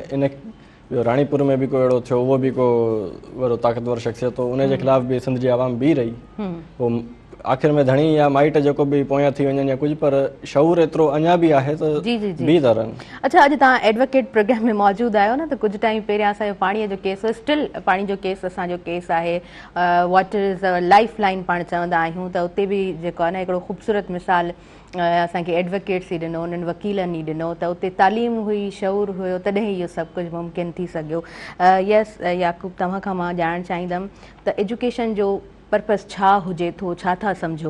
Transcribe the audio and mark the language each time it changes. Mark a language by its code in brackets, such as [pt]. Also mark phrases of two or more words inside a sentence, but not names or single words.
[sd] त इन ॿियो राणीपुर में बि को अहिड़ो थियो, उहो बि को वॾो ताक़तवर शख़्सियत हो, उनजे ख़िलाफ़ बि सिंध जी आवाम बि रही। पोइ आख़िर में धणी या माइट जेको बि पोयां थी वञनि या कुझु, पर शऊर एतिरो अञा बि आहे त बि था रहनि। अच्छा, अॼु तव्हां एडवोकेट प्रोग्राम में मौजूदु आहियो न, त कुझु टाइम पहिरियां असांजो पाणीअ जो केस, स्टिल पाणी जो केस असांजो केस आहे, [en] Water is a lifeline पाण चवंदा आहियूं। [sd] त उते बि जेको आहे न हिकिड़ो ख़ूबसूरत मिसाल असांखे एडवोकेट्स ई ॾिनो, उन्हनि वकीलनि ई ॾिनो, त उते तालीम हुई, शऊर हुयो, तॾहिं इहो सभु कुझु मुमकिन थी सघियो। यस याकूब, तव्हां खां मां ॼाणणु चाहींदमि त एजुकेशन जो पर्पस छा हुजे थो, छा था सम्झो?